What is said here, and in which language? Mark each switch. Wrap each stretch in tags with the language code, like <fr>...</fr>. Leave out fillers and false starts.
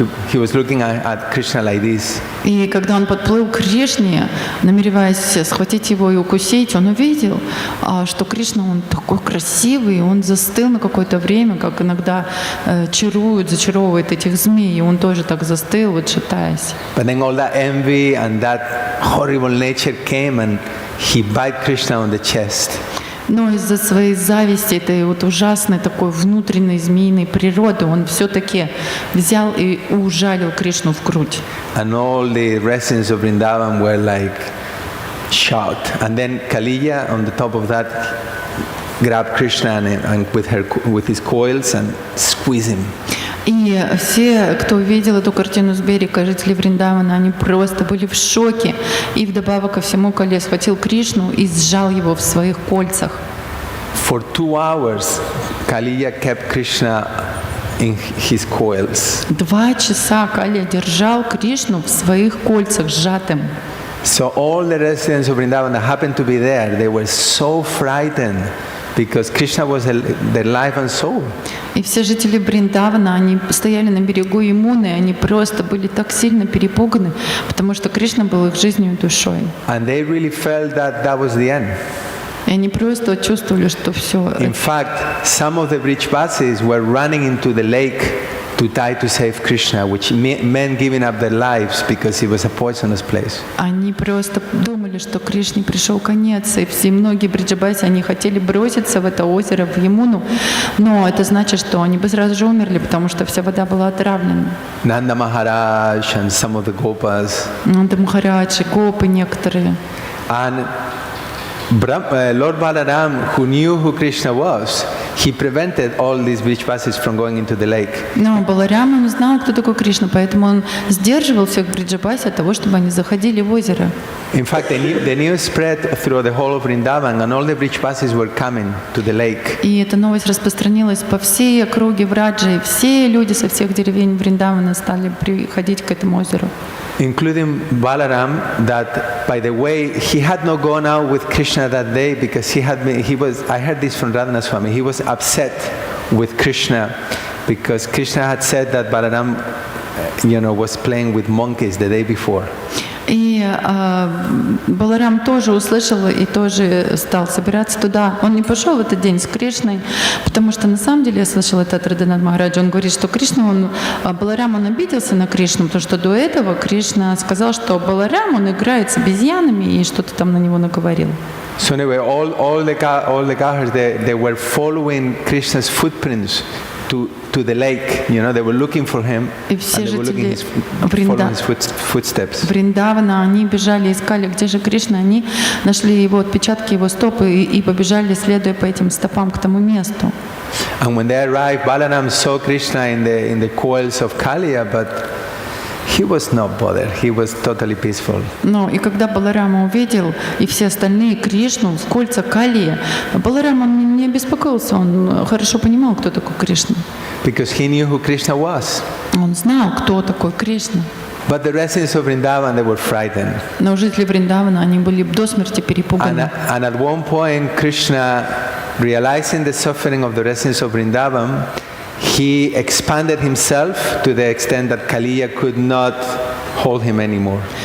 <en>He was looking at Krishna like this.</en> <ru>И когда он подплыл к Кришне, намереваясь схватить его и укусить, он увидел, что Кришна, он такой красивый, он застыл на какое-то время, как иногда зачаровывает этих змей, и он тоже так застыл, вот шатаясь.</ru> <en>But then all that envy and that horrible nature came, and he bit Krishna on the chest.</en> <ru>Но из-за своей зависти, этой вот ужасной такой внутренней змеиной природы, он все-таки взял и ужалил Кришну в грудь.</ru> <en>And all the residents of Vrindavan were like shocked. And then Kaliya, on the top of that, grabbed Krishna and with his coils and squeezed him.</en> <ru>И все, кто увидел эту картину с берега, жители Вриндавана, они просто были в шоке. И вдобавок ко всему Кали схватил Кришну и сжал его в своих кольцах.</ru> <en>For 2 hours, Kaliya kept Krishna in his coils.</en> <ru>2 часа Кали держал Кришну в своих кольцах сжатым.</ru> <en>So all the residents of Vrindavan that happened to be there, they were so frightened because Krishna was their life and soul.</en> <ru>И все жители Вриндавана, они стояли на берегу Ямуны, и они просто были так сильно перепуганы, потому что Кришна был их жизнью и душой.</ru> <en>And they really felt that that was the end.</en> <ru>И они просто чувствовали, что все.</ru> <en>In fact, some of the Brijvasis were running into the lake to die to save Krishna, which meant giving up their lives because it was a poisonous place.</en> <ru>Они просто думали, что Кришне пришел конец, и все многие бриджабаси, они хотели броситься в это озеро, в Ямуну, но это значит, что они бы сразу же умерли, потому что вся вода была отравлена.</ru> <en>Nanda Maharaj and some of the Gopas.</en> <ru>Нанда Махарадж, гопы некоторые.</ru> <en>And Lord Balaram, who knew who Krishna was, he prevented all these Brijvasis from going into the lake.</en> <ru>Но Баларам, он знал, кто такой Кришна, поэтому он сдерживал всех бриджабаси от того, чтобы они заходили в озеро.</ru> <en>In fact, the news spread through the whole of Vrindavan, and all the Brijvasis were coming to the lake.</en> <ru>И эта новость распространилась по всей округе Враджи, и все люди со всех деревень Вриндавана стали приходить к этому озеру.</ru> <en>Including Balaram, that by the way, he had not gone out with Krishna that day because I heard this from Radhana Swami, he was upset with Krishna because Krishna had said that Balaram, was playing with monkeys the day before.</en> <ru>И Баларам тоже услышал и тоже стал собираться туда. Он не пошел в этот день с Кришной, потому что на самом деле я слышала это от Радханатха Махараджа. Он говорит, что Баларам, он обиделся на Кришну, потому что до этого Кришна сказал, что Баларам, он играет с обезьянами и что-то там на него наговорил.</ru> <en>So anyway, all the Kahars, they were following Krishna's footprints to the lake, they were looking for him,</en> <ru>и</ru> <en>and</en> <ru>все</ru> <en>they were looking following his footsteps.</en> <ru>Вриндавана, они бежали, искали, где же Кришна, они нашли его отпечатки, его стопы и побежали, следуя по этим стопам к тому месту.</ru> <en>And when they arrived, Balaram saw Krishna in the coils of Kaliya, but he was not bothered. He was totally peaceful.</en> <ru>Но и когда Баларама увидел и все остальные Кришну в кольца Калии, Баларама не беспокоился, он хорошо понимал, кто такой Кришна.</ru> <en>Because he knew who Krishna was.</en> <ru>Он знал, кто такой Кришна.</ru> <en>But the residents of Vrindavan, they were frightened.</en> <ru>Но жители Вриндавана, они были до смерти перепуганы.</ru> <en>And at one point, Krishna, realizing the suffering of the residents of Vrindavan, he expanded himself to the extent that Kaliya could not hold him anymore.</en>